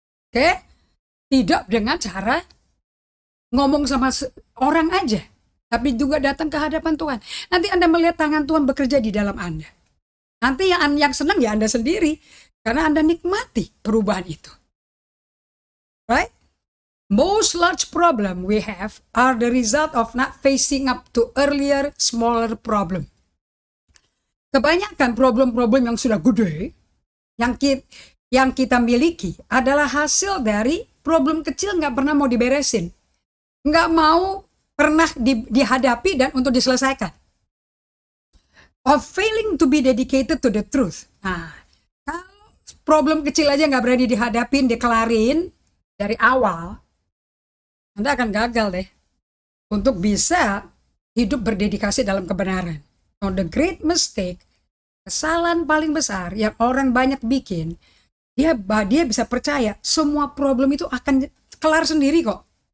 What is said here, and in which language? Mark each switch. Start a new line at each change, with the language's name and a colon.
Indonesian: Oke? Tidak dengan cara ngomong sama orang aja, tapi juga datang ke hadapan Tuhan. Nanti Anda melihat tangan Tuhan bekerja di dalam Anda. Nanti yang senang ya Anda sendiri, karena Anda nikmati perubahan itu.
English: Right? Most large problem we have are the result of not facing up to earlier, smaller problem.
Indonesian: Kebanyakan problem-problem yang sudah gede, yang kita miliki adalah hasil dari problem kecil nggak pernah mau diberesin. Nggak mau pernah dihadapi dan untuk diselesaikan.
English: Of failing to be dedicated to the truth.
Indonesian: Nah, kalau problem kecil aja nggak berani dihadapin, dikelarin dari awal, Anda akan gagal deh untuk bisa hidup berdedikasi dalam kebenaran.
English: Now, the great mistake,
Indonesian: kesalahan paling besar yang orang banyak bikin, dia bisa percaya semua problem itu akan kelar sendiri kok.